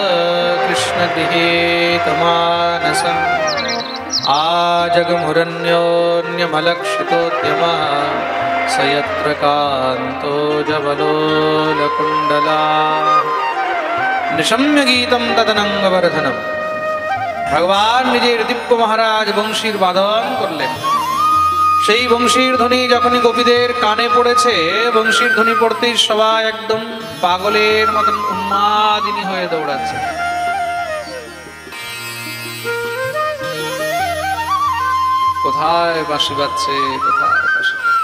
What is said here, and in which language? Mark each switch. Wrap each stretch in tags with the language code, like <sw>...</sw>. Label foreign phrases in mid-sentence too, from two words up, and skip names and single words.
<sa>कृष्णगृहीतमानसम् आजगमुरन्योन्यमलक्षितोद्यमः स यत्र कान्तो जवलोलकुण्डला। निशम्य गीतं तदनङ्गवर्धनं,</sa> <bn>ভগবান নিজের দিব্য মহারাজ বংশীর বাদন করলেন। সেই বংশীর ধ্বনি যখনই গোপীদের কানে পড়েছে, বংশীর ধ্বনি পড়তেই সবাই একদম পাগলের মতন উন্মাদিনী হয়ে দৌড়াচ্ছে। কোথায় বাঁশি বাজছে, কোথায় বাঁশি।</bn>